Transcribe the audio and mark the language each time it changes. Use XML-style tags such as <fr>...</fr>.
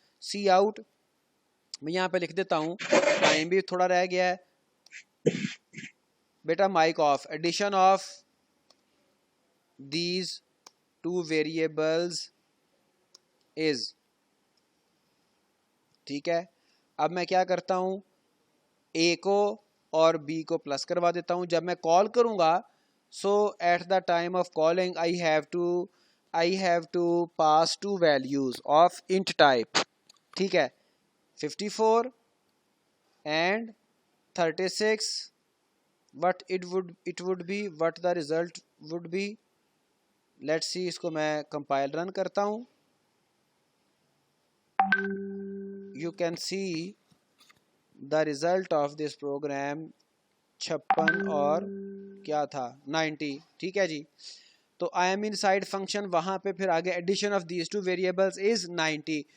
<ur>C out میں یہاں پہ لکھ دیتا ہوں, ٹائم بھی تھوڑا رہ گیا ہے بیٹا.</ur> <en>Mic off, addition of these 2 variables is.</en> <ur>ٹھیک ہے, اب میں کیا کرتا ہوں, A کو اور B کو پلس کروا دیتا ہوں. جب میں کال کروں گا</ur> <en>so at the time of calling I have to pass 2 values of int type.</en> <ur>ٹھیک ہے, 54 and 36.</ur> <en>what the result would be.</en> <ur>Let's see, اس کو میں کمپائل رن کرتا ہوں.</ur> <en>you can see the result of this program 56</en> <ur>اور کیا تھا</ur> <en>90.</en> <ur>ٹھیک ہے جی, تو</ur> <en>I am inside function</en> <ur>وہاں پہ پھر آگے</ur> <en>Addition of these 2 variables is 90.</en>